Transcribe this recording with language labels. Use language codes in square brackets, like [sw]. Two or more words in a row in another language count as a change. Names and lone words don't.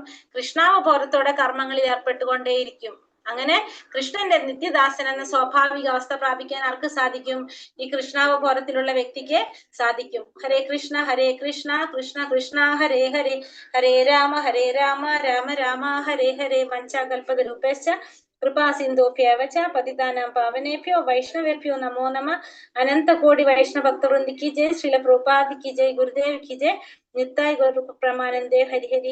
[ml] കൃഷ്ണാവബോധത്തോടെ കർമ്മങ്ങളിൽ ഏർപ്പെട്ടുകൊണ്ടേയിരിക്കും. അങ്ങനെ കൃഷ്ണന്റെ നിത്യദാസൻ എന്ന സ്വാഭാവിക അവസ്ഥ പ്രാപിക്കാൻ ആർക്ക് സാധിക്കും? ഈ കൃഷ്ണാവബോധത്തിലുള്ള വ്യക്തിക്ക് സാധിക്കും. [sa] ഹരേ കൃഷ്ണ കൃഷ്ണ കൃഷ്ണ ഹരേ ഹരേ, ഹരേ രാമ രാമ രാമ ഹരേ ഹരേ. വഞ്ചാകൽപതരൂപേശ്ച കൃപാ സിന്ധുഭ്യവ ച പതിതാനാം പാവനേഭ്യോ വൈഷ്ണവേഭ്യോ നമോ നമഃ. [hi] अनन्त कोटि वैष्णव भक्तवृन्द की जय। श्रील प्रभुपाद की जय. गुरुदेव की जय. [bn] নিতাই গৌর প্রমানন্দে. [hi] ഹരി ഹരി.